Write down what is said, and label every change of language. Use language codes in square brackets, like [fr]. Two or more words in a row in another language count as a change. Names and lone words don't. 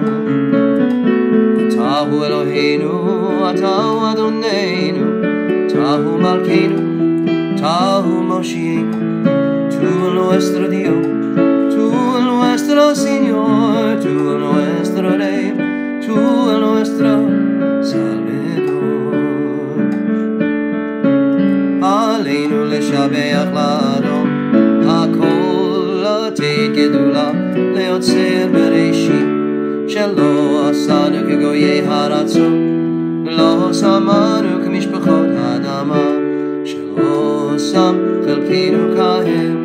[he] אתה הוא אלוהינו, אתה הוא אדונינו, אתה הוא מלכנו, אתה הוא מושיענו. [es] Tu nuestro Dios, nuestro Señor, tú nuestro Rey, tú nuestro Salvador. [he] עלינו לשבח לאדון הכל לתת גדולה, ליוצר בראשית, שלא עשנו כגויי הרצון, ולא שמנו כמשפחות האדמה, שלא שם חלקנו כהם.